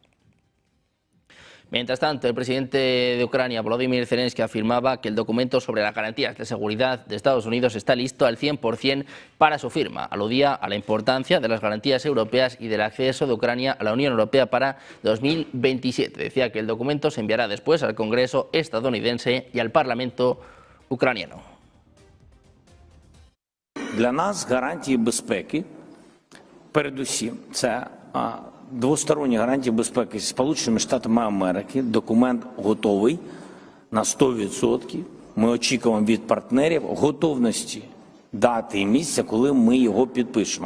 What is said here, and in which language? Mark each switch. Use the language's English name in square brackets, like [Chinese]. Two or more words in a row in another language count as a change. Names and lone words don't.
[Spanish] Mientras tanto, el presidente de Ucrania, Volodymyr Zelensky, afirmaba que el documento sobre las garantías de seguridad de Estados Unidos está listo al 100% para su firma. Aludía a la importancia de las garantías europeas y del acceso de Ucrania a la Unión Europea para 2027. Decía que el documento se enviará después al Congreso estadounidense y al Parlamento ucraniano. [Ukrainian] Для нас гарантії безпеки, передусім, це двосторонні гарантії безпеки з Сполученими Штатами Америки. Документ готовий на 100%. Ми очікуємо від партнерів готовності дати і місця, коли ми його підпишемо.